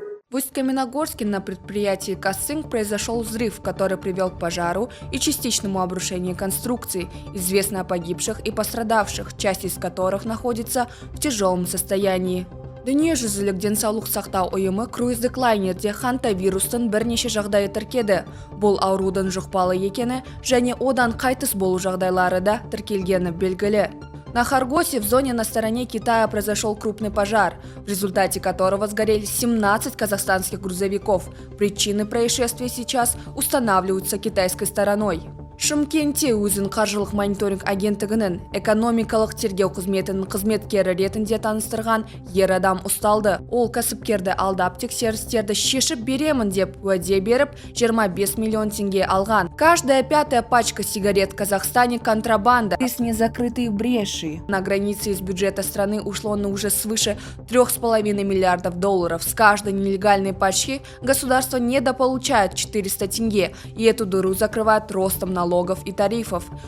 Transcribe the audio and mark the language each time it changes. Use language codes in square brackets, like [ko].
[ru] В Усть-Каменогорске на предприятии «Кассинг» произошел взрыв, который привел к пожару и частичному обрушению конструкций. Известно о погибших и пострадавших, часть из которых находится в тяжелом состоянии. [kk] Дүниежүзілік денсаулық сақтау ұйымы круиздік лайнерде хантавирустың бірнеше жағдайы тіркеді. Бұл аурудың жұқпалы екені және одан қайтыс болу жағдайлары да тіркелгені белгілі. [ru] На Хоргосе в зоне на стороне Китая произошел крупный пожар, в результате которого сгорели 17 казахстанских грузовиков. Причины происшествия сейчас устанавливаются китайской стороной. [kk] Шымкентте өзін қаржылық мониторинг агенттігінің экономикалық тергеу қызметінің қызметкері ретінде таныстырған ер адам ұсталды. Ол кәсіпкерді алдап тексерістерді шешіп беремін деп уәде беріп 25 миллион тенге алған. [ru] Каждая пятая пачка сигарет в Казахстане контрабанда. Из незакрытые бреши. На границе из бюджета страны ушло на уже свыше 3,5 миллиардов долларов. С каждой нелегальной пачки государство недополучает 400 тенге, и эту дыру закрывает ростом налогов и тарифов.